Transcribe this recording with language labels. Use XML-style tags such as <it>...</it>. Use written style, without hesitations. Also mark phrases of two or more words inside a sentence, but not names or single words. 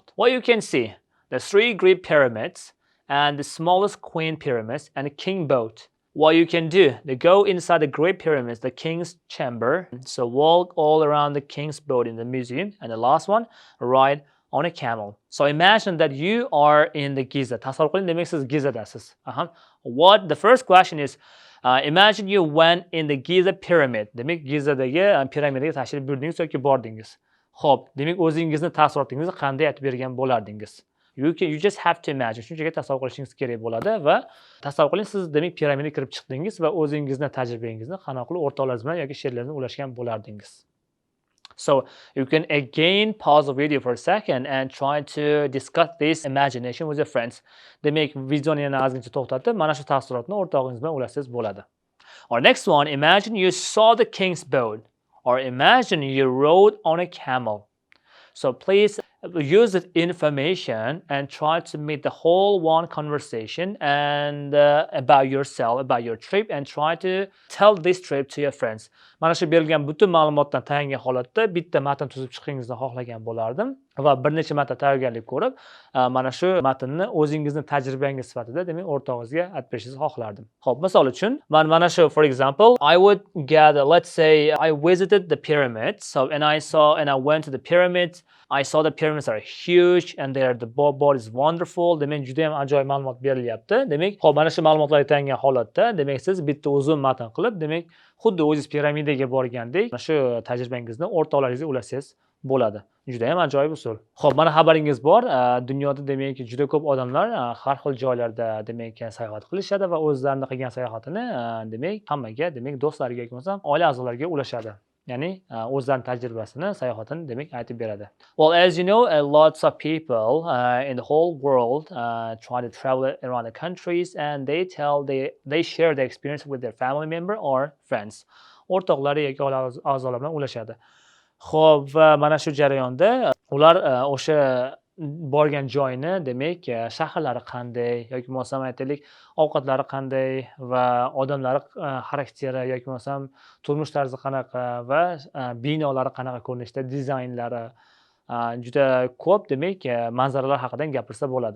<en>What you can see, the 3 Great pyramids, and the smallest queen pyramids and a king boat. What you can do, they go inside the great pyramids, the king's chamber. So walk all around the king's boat in the museum. And the last one, ride on a camel. So imagine that you are in the Giza.</en> <uz>Tasavvur qiling, demak siz Gizadasiz.</uz> <en>The first question is, imagine you went in the Giza pyramid.</en> <uz>Demak Gizadagi piramidaga tashrif buyurdingiz yoki bordingiz. Xo'p, demak o'zingizni taassurotingizni qanday aytib bergan bo'lardingiz?</uz> <en>You just have to imagine.</en> <uz>Shunchaki tasavvur qilishingiz kerak bo'ladi va tasavvur qiling, siz demak piramidaga kirib chiqdingiz va o'zingizni tajribangizni qanaqa qilib o'rtoqlaringiz bilan yoki she'rlar bilan ulashgan bo'lardingiz.</uz> <en>So you can again pause the video for a second and try to discuss this imagination with your friends.</en> <uz>Demak, videoni yana ozgincha to'xtatib, mana shu taassurotni o'rtog'ingiz bilan ulashsangiz bo'ladi.</uz> <en>Or next one, imagine you saw the king's boat, or imagine you rode on a camel. So please use this information and try to make the whole one conversation and about yourself, about your trip, and try to tell this trip to your friends.</en> <uz>Mana shu berilgan butun ma'lumotdan tayangan holatda bitta matn tuzib chiqishingizni xohlagan bo'lardim va bir necha marta tayyorgarlik ko'rib, mana shu matnni o'zingizni tajribangiz sifatida demak o'rtog'ingizga aytib berishingizni xohlardim. Xo'p, misol uchun, mana shu</uz> <en>for example, I would gather, let's say I visited the pyramids. So and I went to the pyramids. I saw the pyramids are huge and the board is wonderful.</en> <uz>Demak, juda ham ajoyib ma'lumot berilyapti. Demak, xo'p, mana shu ma'lumotlarga tayangan holatda, demak, siz bitta uzun matn qilib, demak, xuddi o'zingiz piramidaga borgandek, mana shu tajribangizni o'rtoqlaringizga ulashsangiz bo'ladi. Juda ham ajoyib usul. Xo'p, mana xabaringiz bor. Dunyoda demak, juda ko'p odamlar har xil joylarda demak sayohat qilishadi va o'zlarining qilgan sayohatini demak hammaga, demak do'stlariga yoki bo'lmasa oila a'zolariga ulashadi. Ya'ni o'zlarining tajribasini, sayohatini demak aytib beradi.</uz> <en>Well, as you know, lots of people in the whole world try to travel around the countries and they share their experience with their family member or friends.</en> <uz>O'rtoqlari yoki oila a'zolari bilan ulashadi. Xo'p, va mana shu jarayonda ular o'sha borgan joyni demak shaharlari qanday yoki bo'lmasam aytaylik ovqatlari qanday va odamlari xarakteri yoki bo'lmasam turmush tarzi qanaqa va binolari qanaqa ko'rinishda, dizaynlari juda ko'p demak manzaralar haqida gapirsa bo'ladi.</uz>